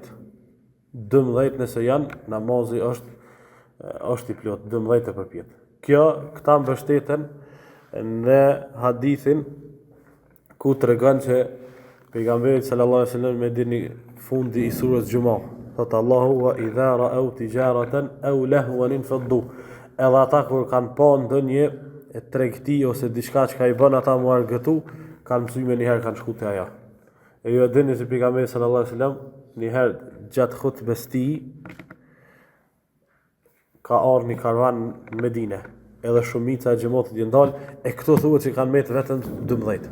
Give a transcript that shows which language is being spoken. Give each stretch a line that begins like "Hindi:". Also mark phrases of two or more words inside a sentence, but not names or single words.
Albanian: 12 nëse janë, namazi është i plot, 12 e përpjet. Këta mbështeten në hadithin ku tregon që pejgamberi
Arabic: صلى الله عليه وسلم
Albanian: me dini fundi i surës Gjumah, thotë Allahu
Arabic: وإذا رأوا تجارة أو لهوا انفضوا.
Albanian: Edhe ata kur kanë pa ndonjë tregti ose diçka që ka i bën ata mu argëtu, kanë mësuar një herë kanë shku te ajo. E ju e dini se pejgamberi
Arabic: صلى الله عليه وسلم
Albanian: një herë gjatë khutbes tij ka ardhur një karvan në Medinë, edhe shumica e xhamatit janë dalë, e këto thuhet që kanë met vetëm 12.